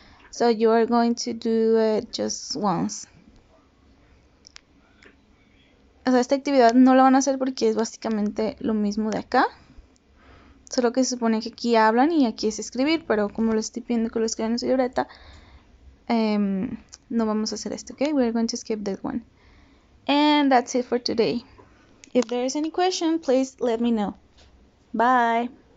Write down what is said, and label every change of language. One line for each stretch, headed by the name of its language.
English: So you are going to do it just once.
Spanish: O sea, esta actividad no la van a hacer porque es básicamente lo mismo de acá. Solo que se supone que aquí hablan y aquí es escribir, pero como lo estoy pidiendo que lo escriban en su libreta, no vamos a hacer esto, okay?
English: We're going to skip this one. And that's it for today. If there is any question, please let me know. Bye.